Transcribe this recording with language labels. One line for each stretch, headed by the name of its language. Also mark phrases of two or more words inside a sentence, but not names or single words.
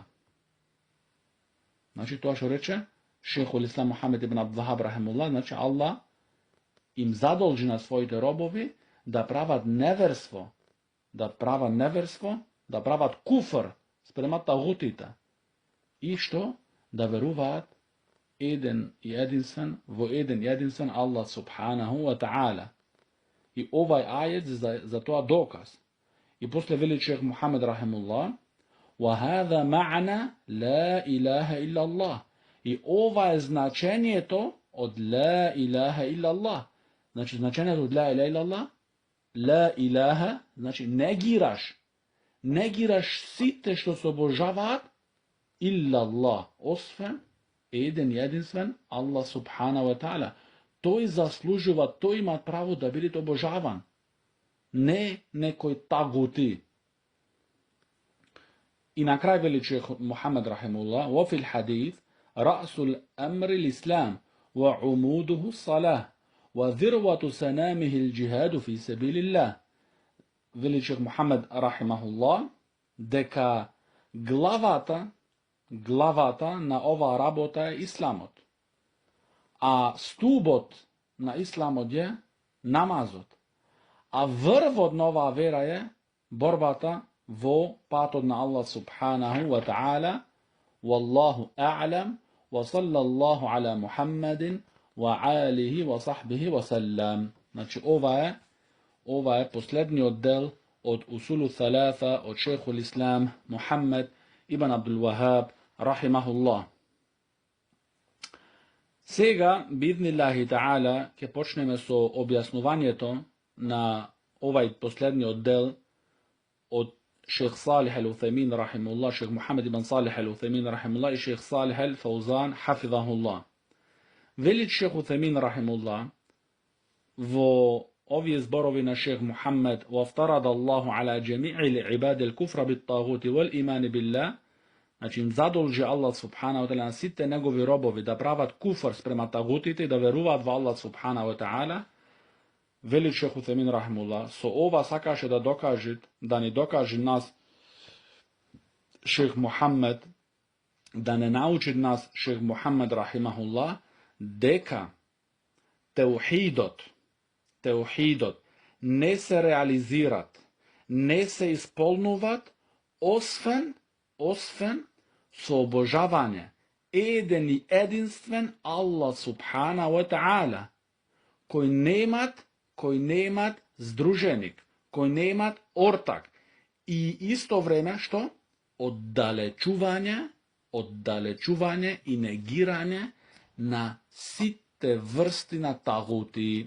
Macedonian: Значи тоа што рече
Arabic: شيخ الإسلام
Macedonian: Мухамед ибн Абдул Вахаб рахимуллах, значи Аллах им задолжи на своите робови да прават неверство, да прават куфр спрема тагутите и што да веруваат еден и единствен во еден и единствен Аллах
Arabic: سبحانه وتعالى.
Macedonian: И овај ајет за тоа доказ. И после вели шейх Мухамед рахимуллах,
Arabic: وهذا معنى لا إله إلا الله.
Macedonian: И ова е значењето од
Arabic: لا إله إلا الله.
Macedonian: Значи значењето од
Arabic: لا إله إلا الله, لا إله,
Macedonian: значи негираш сите што се обожаваат
Arabic: إلا الله,
Macedonian: освен еден и единствен Аллах
Arabic: سبحانه وتعالى.
Macedonian: Тој заслужува, тој има право да биде обожаван. Не некој тагути. И на крај вели шейх Мухамед рахимуллах, во
Arabic: في الحديث رأس الأمر الإسلام وعموده الصلاة وذروة سنامه الجهاد في سبيل الله.
Macedonian: Вели шейх Мухамед рахимахуллах дека главата на ова работа е исламот. А стубот на исламот е намазот. А врвот на оваа вера е борбата во патот на Аллах
Arabic: سبحانه وتعالى. والله أعلم. وصلى الله على محمد وآله وصحبه وسلم.
Macedonian: Значи ова е последниот дел од Усулу Саласа од
Arabic: شيخ الإسلام
Macedonian: Мухамед ибн Абдул Вахаб рахимахуллах. Сега
Arabic: بإذن الله تعالى
Macedonian: ќе почнеме со објаснувањето на овај последниот дел од
Arabic: شيخ صالح العثيمين رحمه الله, شيخ محمد بن صالح العثيمين رحمه الله,
Macedonian: и
Arabic: شيخ صالح الفوزان حفظه الله.
Macedonian: Велит шейх Уцеймин рахимуллах во овие зборови на шейх Мухаммед:
Arabic: "وافترض الله على جميع العباد الكفر بالطاغوت والإيمان بالله",
Macedonian: значи им задолжи Аллах
Arabic: سبحانه وتعالى
Macedonian: на сите негови робови да прават куфр спрема тагутите и да веруваат во Аллах
Arabic: سبحانه وتعالى.
Macedonian: Вели шейх Уцеймин рахимуллах, со ова сакаше да ни докаже нас шейх Мухаммед, да не научи нас шейх Мухаммед рахимахуллах, дека теухидот не се реализират, не се исполнуват, освен со обожавање еден и единствен Аллах
Arabic: سبحانه وتعالى,
Macedonian: кој немат здруженик, кој немат ортак, и исто време што оддалечување и негирање на сите врсти на тагути.